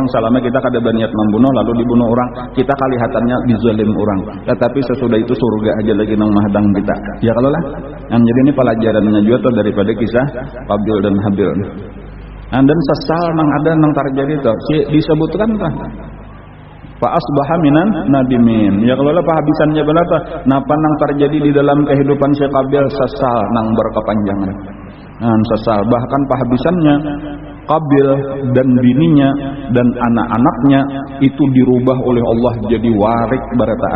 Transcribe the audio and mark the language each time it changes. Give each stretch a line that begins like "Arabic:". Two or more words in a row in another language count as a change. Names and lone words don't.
Banjar: Selama kita kada berniat membunuh lalu dibunuh orang, kita kelihatannya dizalim orang, tetapi sesudah itu surga aja lagi nang mahadang kita ya kalau lah. Jadi ini pelajarannya juga tuh daripada kisah Qabil dan Habil. Dan sesal nang ada nang terjadi itu disebutkan tah
Arabic: فأصبح من النادمين.
Banjar: Ya kalau lah penghabisannya berapa napa nang terjadi di dalam kehidupan si Qabil sesal nang berkepanjangan. Sesal bahkan penghabisannya Qabil dan bininya dan anak-anaknya itu dirubah oleh Allah jadi warik barataan.